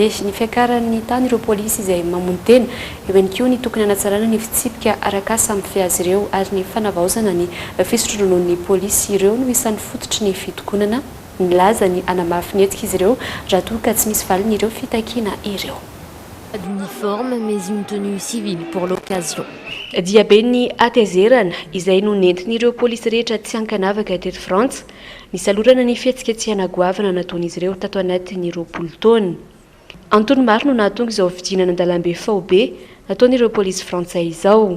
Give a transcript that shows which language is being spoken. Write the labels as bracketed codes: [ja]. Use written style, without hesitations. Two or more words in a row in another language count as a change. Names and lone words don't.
[mg] Ny fiakaran'ny tany ireo polisy izay mamono tena eo ihany koa ny tokony hanatsarana ny fitsipika arakasa amin'ny fiazy ireo ary ny fanavaozana ny fisotronoan'ny polisy ireo no isan'ny fototry ny fitokonana nilaza ny anamafy ny hetsika izy ireo raha toa ka tsy misy valiny ireo fitakiana ireo. [fr] D'uniforme mais une tenue civile pour l'occasion. [mg] Diabe ny atezerana izay no nentin'ireo polisy rehetra tsy ankanavaka teto Frantsa nisalorana ny fihetsiketsehana goavana nataon'izy ireo tato anatin'ny 20 taona. Antony maro no nahatonga izao fidinana an-dalambe faobe nataon'ireo polisy frantsay izao.